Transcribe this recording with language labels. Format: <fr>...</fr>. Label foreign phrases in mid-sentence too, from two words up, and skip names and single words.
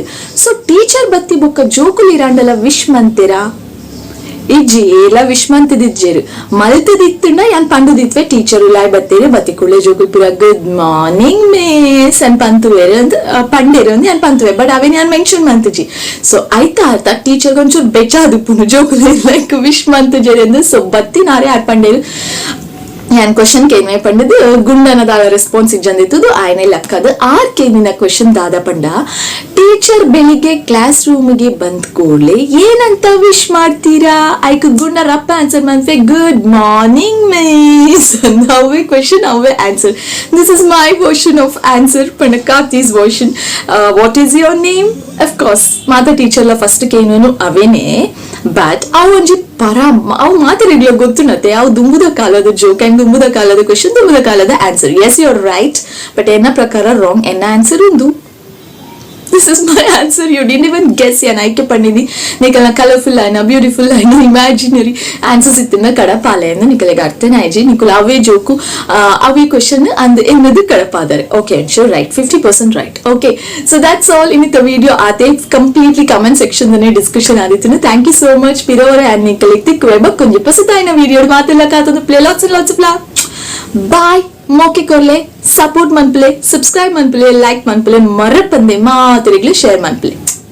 <tcy>ಸೊ ಟೀಚರ್ ಬತ್ತಿ ಬೊಕ್ಕ ಜೋಕುಲ್ ಇರಾಂಡಲ ವಿಶ್ ಮಂತೆರಾ ಇಜ್ಜಿ ಎಲ್ಲ ವಿಶ್ಮಂತದಿಜ್ಜೇರು ಮಲ್ತದಿತ್ತುಂಡ ಯಾನ್ ಪಂಡುದಿತ್ವೆ ಟೀಚರ್ ಉಲಾಯ್ ಬತ್ತೇರು ಬತ್ತಿ ಕುಳ್ಳೆ ಜೋಕುಲ್ ಪುರ</tcy> <en>good morning miss</en> <tcy>ಅನ್ ಪಂತುವೆರು ಅಂತ ಪಂಡೇರು ಅಂತ ಯಾನ್ ಪಂತುವೆ. ಬಟ್ ಅವೇನ್ ಯಾನ್ ಮೆನ್ಷನ್ ಮಂತುಜಿ. ಸೊ ಆಯ್ತಾ ಟೀಚರ್ ಒಂಚೂರು ಬೆಚಾದು ಪುನು ಜೋಕುಲ್</tcy> <en>like wish</en> <tcy>ಮಂತುಜೇರು ಎಂದು. ಸೊ ಬತ್ತಿ ನಾರೇ ಆಡ್ ಪಂಡೇರು ಯಾನ್ ಕ್ವಶನ್ ಕೇನ್ವೆ ಪಂಡದು ಗುಂಡನದಾದ ರೆಸ್ಪಾನ್ಸ್ ಇಜ್ಜಂದಿತ್ತು ಆಯ್ನೆ ಲೆಕ್ಕದು. ಆರ್ ಕೇನಿನ ಕ್ವಶನ್ ದಾದ ಪಂಡ</tcy> <kn>ಟೀಚರ್ ಬೆಳಿಗ್ಗೆ ಕ್ಲಾಸ್ ರೂಮ್ಗೆ ಬಂದ್ ಕೂಡ್ಲೆ ಏನಂತ ವಿಶ್ ಮಾಡ್ತೀರಾ?</kn> <tcy>ಐಕ್ ಗುಂಡ ರಪ್ಪ ಆನ್ಸರ್ ಮಾಡ್ತೆ</tcy> <en>good morning miss.</en> <tcy>ಅವೇ ಕ್ವಶನ್ ಅವೇ ಆನ್ಸರ್.</tcy> <en>this is my version of answer ಪಂಡ Karthi's version. what is your name? of course</en> <tcy>ಮಾತಾ ಟೀಚರ್ಲ ಫಸ್ಟ್ ಕೇನು ಅವೇನೆ. ಬಟ್ ಅವು ಒಂಜಿ ಅವು ಮಾತಾಡಿಗ್ಲ ಗೊತ್ತುನತ್ತೆ ಅವು ದುಂಬುದ ಕಾಲದ</tcy> <en>joke and</en> <tcy>ದುಂಬುದ ಕಾಲದ ಕ್ವಶನ್ ದುಂಬುದ ಕಾಲದ ಆನ್ಸರ್.</tcy> <en>yes you are right, but</en> <tcy>ಎನ್ನ ಪ್ರಕಾರ ರಾಂಗ್. ಎನ್ನ ಆನ್ಸರ್ ಉಂದು.</tcy> <en>This is my answer. You didn't even guess.</en> <tcy>ಯಾನ್ ಆಯ್ಕೆ ಪಂಡಿನಿ ನಿಕಲ್ನ ಕಲರ್ಫುಲ್ ಆಯ್ನ ಬ್ಯೂಟಿಫುಲ್ ಆಯ್ನ</tcy> <en>imaginary answers</en> <tcy>ಇತ್ತಿನ ಕಡಪಾಲೆ ಎಂದು ನಿಕಲೆಗೆ ಅರ್ಥನೇ ಆಯ್ಜಿ. ನಿಕುಲ್ ಅವೇ ಜೋಕು ಅವೇ ಕ್ವಶನ್ ಅಂದ್ ಎನ್ನದು ಕಡಪಾದರೆ.</tcy> <en>okay, sure right, 50% right. okay, so that's all.</en> <tcy>ಇನ್ನಿತ್ತ ವಿಡಿಯೋ ಆತೆ ಕಂಪ್ಲೀಟ್ಲಿ</tcy> <en>comment section</en> <tcy>ದನೆ ಡಿಸ್ಕಷನ್ ಆದಿತ್ತು.</tcy> <en>thank you so much</en> <tcy>ಪಿರೋವರೆ ಆ್ಯಂಡ್ ನಿಕಲೆಗೆ ತಿಕ್ಕುವೆ ಬಕ್ಕೊಂಜಿ ಪಸತಾಯಿನ ವಿಡಿಯೋ ಮಾತೆಲ್ಲ ಕಾತದು ಪ್ಲೇ ಲಾಟ್ಸ್ ಪ್ಲಾ. ಬಾಯ್. ಮೋಕೆ ಕೊರ್ಲೆ ಸಪೋರ್ಟ್ ಮನ್ಪಲೆ, ಸಬ್ಸ್ಕ್ರೈಬ್ ಮನ್ಪಲೆ, ಲೈಕ್ ಮನ್ಪಲೆ, ಮರಪಂದೆ ಮಾತರಿಗ್ಲೆ ಶೇರ್ ಮನ್ಪಲೆ.</tcy>